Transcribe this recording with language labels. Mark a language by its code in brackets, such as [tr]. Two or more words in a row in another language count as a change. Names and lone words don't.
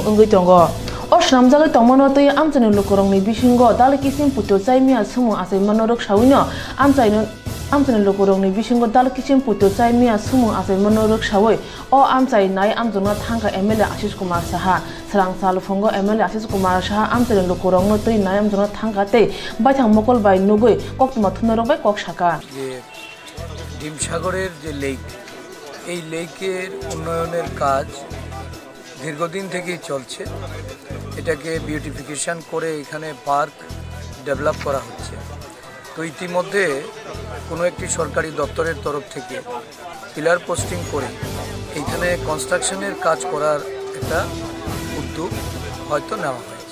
[trp] ओंगै दंग अ सामजागै तंमनो तै आमचानि लुकुरंनि बिसिंग दालकिसिम पुतो जायमिया सुमु आसै मनरक साविनो आमचानि लुकुरंनि बिसिंग दालकिसिम पुतो जायमिया सुमु आसै मनरक सावै अ आमचाय नाय आमजोंनो थांगा एमएलए आशिष कुमार साहा स्रां सालफंग एमएलए आशिष कुमार साहा आमचानि लुकुरंनो तै नाय आमजोंनो थांगा तै बायथां मकल बाय नुगै कक्तमा थुनरक बाय कक साका [bn] ডিমসাগরের যে লেক এই লেকের উন্নয়নের কাজ দীর্ঘদিন থেকেই চলছে এটাকে বিউটিফিকেশন করে এখানে পার্ক ডেভেলপ করা হচ্ছে তো ইতিমধ্যে কোনো একটি সরকারি দপ্তরের তরফ থেকে [en] pillar posting [bn] করে এইখানে কনস্ট্রাকশনের কাজ করার একটা উদ্যোগ হয়তো নেওয়া হয়েছে